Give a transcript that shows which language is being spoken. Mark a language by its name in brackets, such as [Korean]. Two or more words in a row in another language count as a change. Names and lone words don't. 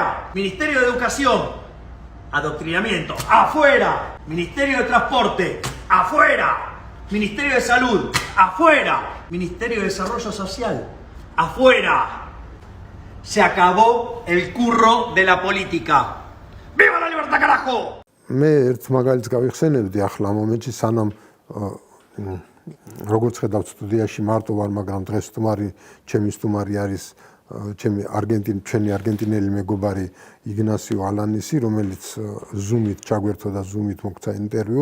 [Spanish] Ministerio de Educación, Adoctrinamiento, afuera. Ministerio de Transporte, afuera. Ministerio de Salud, afuera. Ministerio de Desarrollo Social, afuera. Se acabó el curro de la política. ¡Viva la libertad, carajo! [Georgian] მე ერთ მაგალითს გავიხსენებდი ახლა მომენტში, სანამ როგორც ხედავთ სტუდიაში მარტო ვარ, მაგრამ დღეს ჩემი სტუმარი არის ჩემი არგენტინელი მეგობარი იგნასიო ალანიზი, რომელიც ზუმით ჩაგვერთო და ზუმით მოგცა ინტერვიუ.